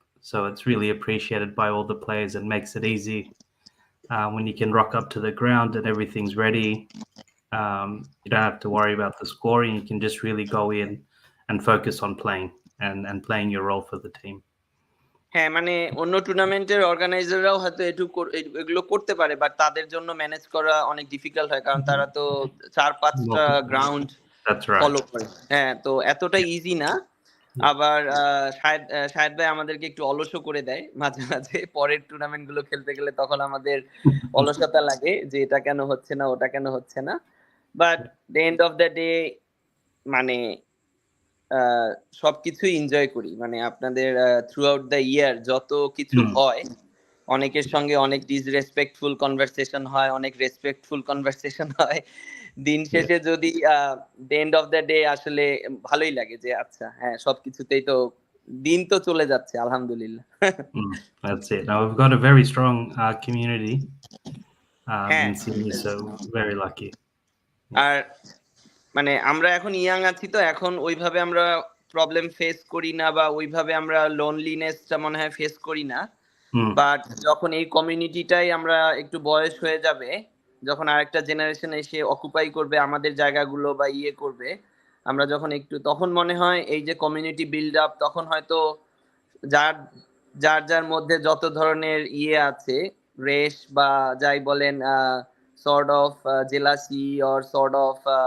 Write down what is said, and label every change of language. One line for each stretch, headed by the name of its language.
English: So it's really appreciated by all the players and makes it easy when you can rock up to the ground and everything's ready. You don't have to worry about the scoring. You can just really go in and focus on playing and playing your role for the team.
Bangla: হ্যাঁ, মানে অন্য টুর্নামেন্টের অর্গানাইজাররাও হয়তো এগুলো করতে পারে, but তাদের জন্য ম্যানেজ করা অনেক ডিফিকাল্ট হয়, কারণ তারা তো 4-5টা গ্রাউন্ড ফলো করে। হ্যাঁ, তো এতটা ইজি না। আবার শাহেদ ভাই আমাদেরকে একটু অলসও করে দেয় মাঝে মাঝে। পরের টুর্নামেন্ট গুলো খেলতে গেলে তখন আমাদের অলসতা লাগে যে এটা কেন হচ্ছে না, ওটা কেন হচ্ছে না।
English: but the end of the day
Bangla: মানে সবকিছুই এনজয় করি। মানে আপনাদের
English: throughout the year
Bangla: যত কিছু হয়, অনেকের সঙ্গে অনেক ডিসরেসপেক্টফুল কনভারসেশন হয়, অনেক রেসপেক্টফুল কনভারসেশন হয়। দিন শেষে যদি
English: the end of the day
Bangla: আসলে ভালোই লাগে যে আচ্ছা হ্যাঁ, সবকিছুতেই তো দিন তো চলে যাচ্ছে আলহামদুলিল্লাহ।
English: That's it. Now we've got a very strong community in Sydney, so very lucky.
Bangla: আর মানে আমরা এখন ইয়াং আছি, তো এখন ওইভাবে আমরা প্রবলেম ফেস করি না, বা ওইভাবে আমরা লোনলিনেসটা মনে হয় ফেস করি না। বাট যখন এই কমিউনিটিটাই আমরা একটু বয়স হয়ে যাবে, যখন আরেকটা জেনারেশন এসে অকুপাই করবে আমাদের জায়গাগুলো বা ইয়ে করবে, আমরা যখন একটু তখন মনে হয় এই যে কমিউনিটি বিল্ড আপ, তখন হয়তো যার যার যার মধ্যে যত ধরনের ইয়ে আছে, রেশ বা যাই বলেন,
English: sort of jealousy or sort of